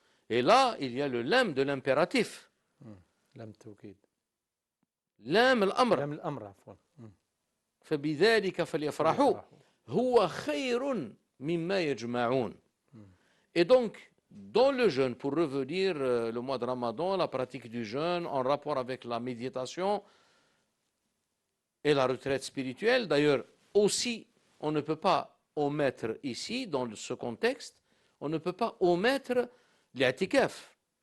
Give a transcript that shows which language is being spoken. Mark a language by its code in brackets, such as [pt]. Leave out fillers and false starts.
[fr] Et là, il y a le lam de l'impératif. [ar] لم توكيد. لام الأمر. لام الأمر عفوا. فبذلك فليفرحوا هو خير مما يجمعون. [fr] Et donc, dans le jeûne, pour revenir le mois de Ramadan, la pratique du jeûne en rapport avec la méditation et la retraite spirituelle, d'ailleurs aussi, on ne peut pas omettre ici, dans ce contexte, on ne peut pas omettre l'i'tikaf.